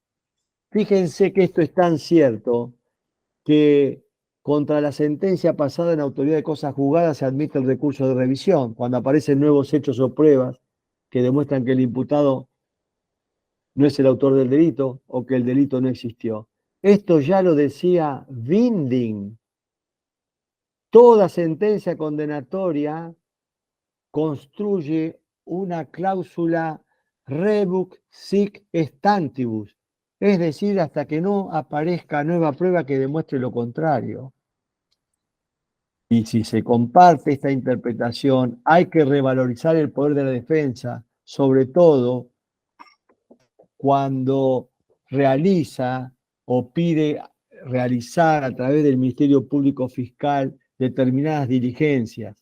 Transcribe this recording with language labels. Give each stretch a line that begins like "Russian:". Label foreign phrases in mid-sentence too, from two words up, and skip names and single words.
Spanish: Fíjense que esto es tan cierto que contra la sentencia pasada en autoridad de cosas juzgadas se admite el recurso de revisión cuando aparecen nuevos hechos o pruebas que demuestran que el imputado no es el autor del delito o que el delito no existió. Esto ya lo decía Winding. Toda sentencia condenatoria construye una cláusula
Latin: rebus sic stantibus,
Spanish: es decir, hasta que no aparezca nueva prueba que demuestre lo contrario. Y si se comparte esta interpretación, hay que revalorizar el poder de la defensa, sobre todo cuando realiza o pide realizar a través del Ministerio Público Fiscal determinadas diligencias.